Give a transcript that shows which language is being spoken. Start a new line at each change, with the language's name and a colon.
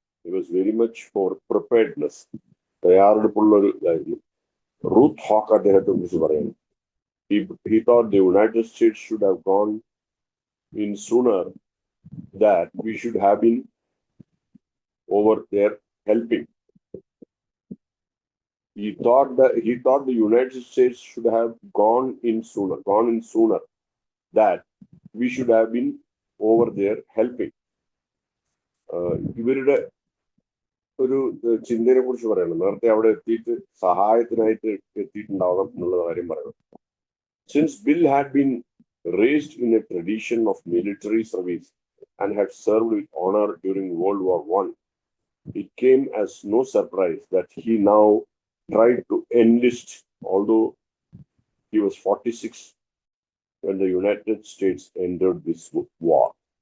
English: he was very much for preparedness,
Malayalam: തയ്യാറെടുപ്പുള്ള ഒരു ഇതായിരുന്നു.
English: Ruth Hawk
Malayalam: അദ്ദേഹത്തെ കുറിച്ച് പറയുന്നു,
English: he thought the United States should have gone in sooner, that we should have been over there helping. He thought the United States should have gone in sooner, that we should have been over there helping.
Malayalam: ഇവരുടെ ഒരു ചിന്തയെ കുറിച്ച് പറയണം. നേരത്തെ അവിടെ എത്തിയിട്ട് സഹായത്തിനായിട്ട് എത്തിയിട്ടുണ്ടാവണം എന്നുള്ള കാര്യം പറയണം.
English: Since Bill had been raised in a tradition of military service and had served with honor during World War I, it came as no surprise that he now tried to enlist, although he was 46 when the United States entered this war.